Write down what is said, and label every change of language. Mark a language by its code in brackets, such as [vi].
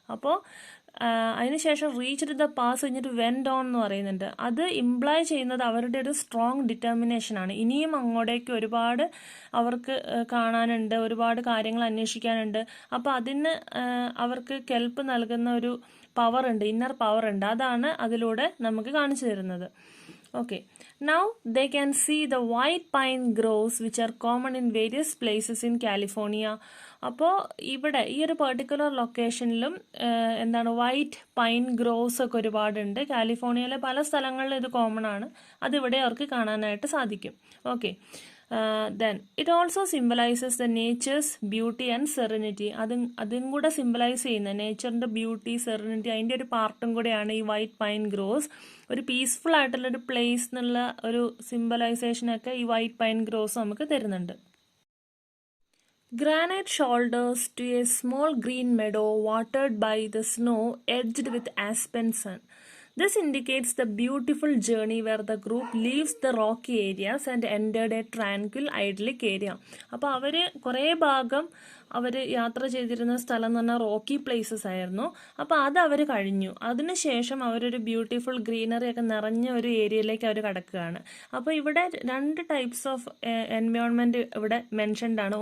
[ml] അപ്പോൾ അതിനുശേഷം [en] reached the pass [ml] കഴിഞ്ഞിട്ട് [en] went on [ml] എന്ന് പറയുന്നുണ്ട്. അത് ഇംപ്ലൈ ചെയ്യുന്നത് അവരുടെ ഒരു സ്ട്രോങ് ഡിറ്റർമിനേഷൻ ആണ്. ഇനിയും അങ്ങോട്ടേക്ക് ഒരുപാട് അവർക്ക് കാണാനുണ്ട്, ഒരുപാട് കാര്യങ്ങൾ അന്വേഷിക്കാനുണ്ട്. അപ്പോൾ അതിന് അവർക്ക് കെൽപ്പ് നൽകുന്ന ഒരു പവർ ഉണ്ട്, ഇന്നർ പവർ ഉണ്ട്. അതാണ് അതിലൂടെ നമുക്ക് കാണിച്ചു തരുന്നത്. Okay, [en] Now they can see the white pine groves which are common in various places in California. [ml] അപ്പോൾ ഇവിടെ ഈ ഒരു പെർട്ടിക്കുലർ ലൊക്കേഷനിലും എന്താണ് വൈറ്റ് പൈൻ ഗ്രോവ്സ് ഒക്കെ ഒരുപാടുണ്ട്. കാലിഫോർണിയയിലെ പല സ്ഥലങ്ങളിലും ഇത് കോമൺ ആണ്. അതിവിടെ അവർക്ക് കാണാനായിട്ട് സാധിക്കും. [en] Okay, then it also symbolizes the nature's beauty and serenity. [ml] അതും കൂടെ സിംബലൈസ് ചെയ്യുന്ന നേച്ചറിൻ്റെ ബ്യൂട്ടി, സെറനിറ്റി, അതിൻ്റെ ഒരു പാർട്ടും കൂടെയാണ് ഈ വൈറ്റ് പൈൻ ഗ്രോവ്സ്. ഒരു പീസ്ഫുൾ ആയിട്ടുള്ള ഒരു പ്ലേസ് എന്നുള്ള ഒരു സിംബലൈസേഷനൊക്കെ ഈ വൈറ്റ് പൈൻ ഗ്രോവ്സ് നമുക്ക് തരുന്നുണ്ട്. [en] Granite shoulders to a small green meadow watered by the snow edged with aspen sun. This indicates the beautiful journey where the group leaves the rocky areas and entered a tranquil idyllic area. [ml] അപ്പോൾ അവർ കുറേ ഭാഗം അവർ യാത്ര ചെയ്തിരുന്ന സ്ഥലം എന്ന് പറഞ്ഞാൽ Rocky places ആയിരുന്നു. അപ്പോൾ അത് അവർ കഴിഞ്ഞു. അതിനുശേഷം അവരൊരു ബ്യൂട്ടിഫുൾ ഗ്രീനറി ഒക്കെ നിറഞ്ഞ ഒരു ഏരിയയിലേക്ക് അവർ കടക്കുകയാണ്. അപ്പോൾ ഇവിടെ 2 [en] types of environment [ml] ഇവിടെ മെൻഷൻഡ് ആണ്.